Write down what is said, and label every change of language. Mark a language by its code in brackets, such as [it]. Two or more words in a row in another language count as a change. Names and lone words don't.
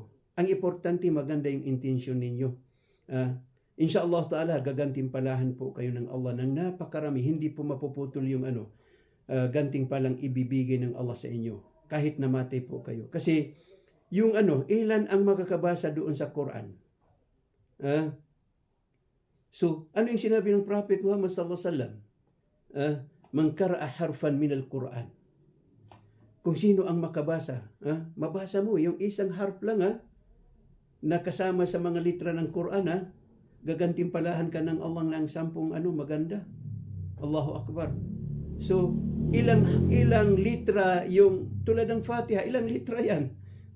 [tl] Ang importante, maganda yung intention ninyo. [ar] إن شاء الله تعالى, [tl] gagantimpalahan po kayo ng Allah ng napakarami. Hindi po mapuputol yung gantimpalang ibibigay ng Allah sa inyo. Kahit namatay po kayo. Kasi yung ilan ang makakabasa doon sa Quran. So, ano yung sinabi ng Prophet Muhammad [ar] صلى الله عليه وسلم? من قرأ حرفا من القرآن. [tl] Kung sino ang makabasa, mabasa mo yung isang harf lang na kasama sa mga litra ng Quran, gagantimpalahan ka ng Allah ng 10 maganda. [ar] الله أكبر. [tl] So, ilang litra yung tulad ng Fatiha, ilang litra yan?